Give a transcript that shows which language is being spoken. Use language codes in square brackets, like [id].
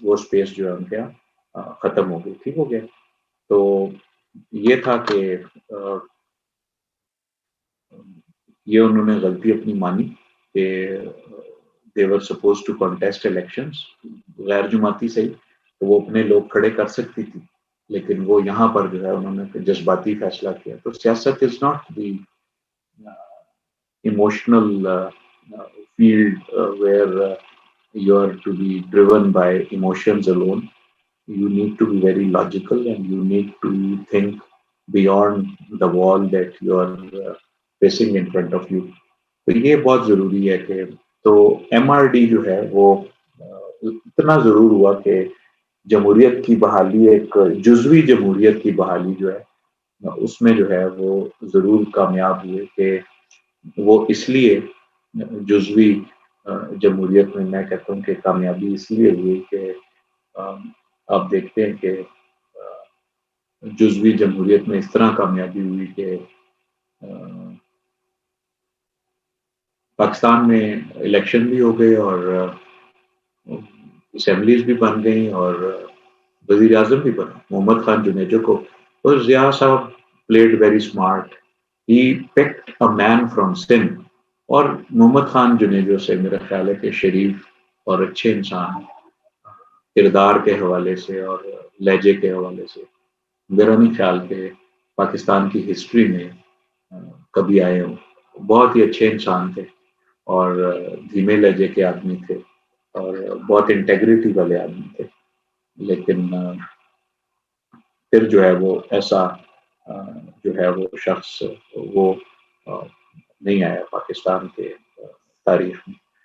[ur] وہ اسپیس جو ہے ان کے ختم ہو گئی، ٹھیک ہو گیا. تو یہ تھا کہ یہ انہوں نے غلطی اپنی مانی کہ [en] they were supposed to contest elections [ur] غیر جماعتی سے، تو وہ اپنے لوگ کھڑے کر سکتی تھی، لیکن وہ یہاں پر جو ہے انہوں نے جذباتی فیصلہ کیا. [en] تو سیاست is not the emotional field where you are to be driven by emotions alone. You need to be very logical and you need to think beyond the wall that you are facing in front of you. [ur] تو یہ بہت ضروری ہے کہ تو M R D جو ہے وہ اتنا ضرور ہوا کہ جمہوریت کی بحالی، ایک جزوی جمہوریت کی بحالی جو ہے اس میں جو ہے وہ ضرور کامیاب ہوئے. کہ وہ اس لیے جزوی جمہوریت میں کہتا ہوں کہ کامیابی اس لیے ہوئی کہ آپ دیکھتے ہیں کہ جزوی جمہوریت میں اس طرح کامیابی ہوئی کہ پاکستان میں الیکشن بھی ہو گئے اور اسمبلیز بھی بن گئی اور وزیر اعظم بھی بنا محمد خان جنیجو کو. اور ضیاء صاحب [en] Played very smart. He picked a man from Sindh. [ur] اور محمد خان جنیجو سے میرا خیال ہے کہ شریف اور اچھے انسان کردار کے حوالے سے اور لہجے کے حوالے سے میرا نہیں خیال کہ پاکستان کی ہسٹری میں کبھی آئے ہوں. بہت ہی اچھے انسان تھے اور دھیمے لہجے کے آدمی تھے اور بہت انٹیگریٹی والے آدمی تھے، لیکن پھر جو ہے وہ ایسا جو ہے وہ شخص وہ نہیں آیا پاکستان کے تاریخ میں.